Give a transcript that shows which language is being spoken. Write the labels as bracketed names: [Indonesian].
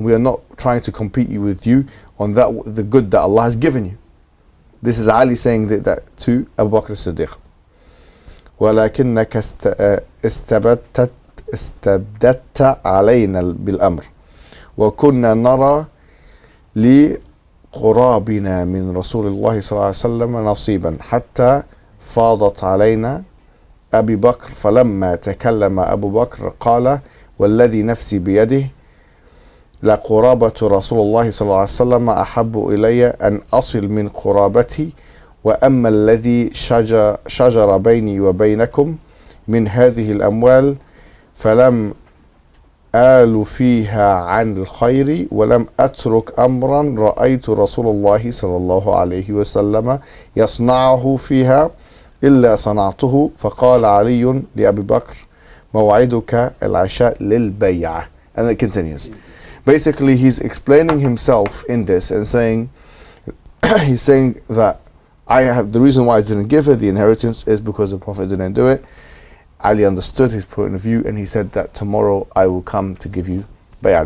[English] And we are not trying to compete with you on the good that Allah has given you. This is Ali saying that to Abu Bakr as-Siddiq. [Arabic] ولكنك استبددت علينا بالأمر وكنا نرى لقرابنا من رسول الله صلى الله عليه وسلم نصيبا حتى فاضت علينا أبي بكر فلما تكلم أبو بكر قال والذي نفسي بيده لقرابة رسول الله صلى الله عليه وسلم أحب إلي أن أصل من قرابتي وأما الذي شجر بيني وبينكم من هذه الأموال فلم آل فيها عن الخير ولم أترك أمرا رأيت رسول الله صلى الله عليه وسلم يصنعه فيها إلا صنعته. فقال علي لأبي بكر موعدك العشاء للبيعة. [English] And it continues. Basically, he's explaining himself in this and saying, he's saying that the reason why I didn't give her the inheritance is because the Prophet didn't do it. Ali understood his point of view and he said that tomorrow I will come to give you bay'ah.